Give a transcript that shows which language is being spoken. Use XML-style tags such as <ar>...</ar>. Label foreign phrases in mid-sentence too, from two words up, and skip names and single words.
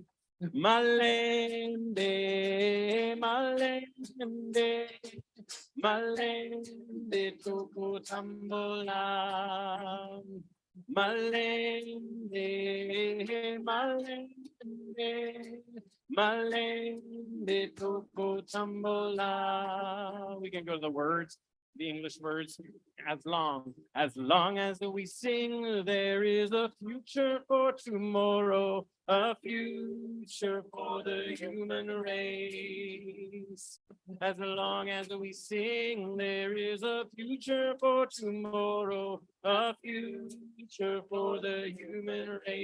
<ln>Malembe, malembe, malembe toko tambola. Malembe, malembe, malembe toko tambola.</ln> <en>We can go to the words, the English words. As long as we sing, there is a future for tomorrow, a future for the human race. As long as we sing, there is a future for tomorrow, a future for the human race.</en>